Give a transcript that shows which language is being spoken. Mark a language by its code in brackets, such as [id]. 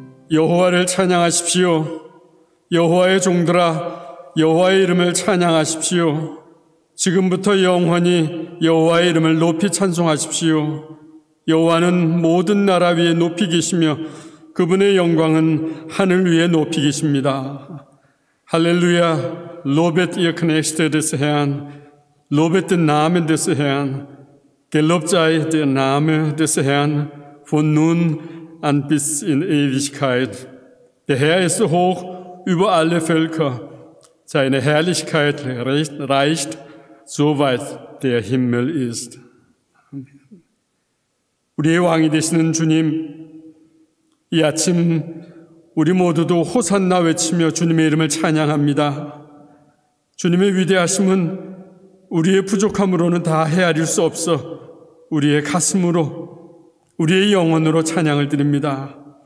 [ko] 여호와를 찬양하십시오. 여호와의 종들아, 여호와의 이름을 찬양하십시오. 지금부터 영원히 여호와의 이름을 높이 찬송하십시오. 여호와는 모든 나라 위에 높이 계시며 그분의 영광은 하늘 위에 높이 계십니다. 할렐루야, 로벳 [de] ihr Knechte des Herrn, lobet den Namen des Herrn, gelobt sei der Name des Herrn von nun an bis in Ewigkeit. Der Herr ist hoch über alle Völker. Seine Herrlichkeit reicht, soweit der Himmel ist. [ko] 우리의 왕이 되시는 주님, 이 아침 우리 모두도 호산나 외치며 주님의 이름을 찬양합니다. 주님의 위대하심은 우리의 부족함으로는 다 헤아릴 수 없어 우리의 가슴으로, 우리의 영혼으로 찬양을 드립니다.